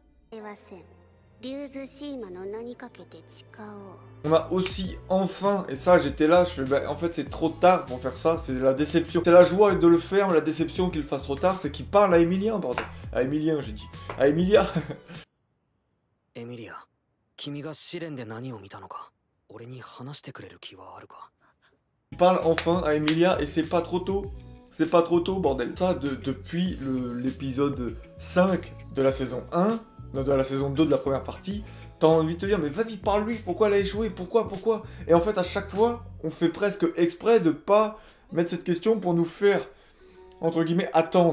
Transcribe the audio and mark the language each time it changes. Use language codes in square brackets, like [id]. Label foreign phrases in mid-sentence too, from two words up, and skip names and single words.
[fr] On a aussi enfin, et ça j'étais là, je fais, bah, en fait c'est trop tard pour faire ça, c'est la déception. C'est la joie de le faire, mais la déception qu'il fasse trop tard, c'est qu'il parle à Emilien, bordel. À Emilien j'ai dit. À Emilia. Emilia, [ja] 君が試練で何を見たのか、俺に話してくれる気はあるか? [fr] Il parle enfin à Emilia et c'est pas trop tôt. C'est pas trop tôt, bordel. Ça, depuis l'épisode 5 de la saison 1, de la saison 2 de la première partie, t'as envie de te dire, mais vas-y, parle-lui, pourquoi elle a échoué, pourquoi? Et en fait, à chaque fois, on fait presque exprès de pas mettre cette question pour nous faire, entre guillemets, attendre.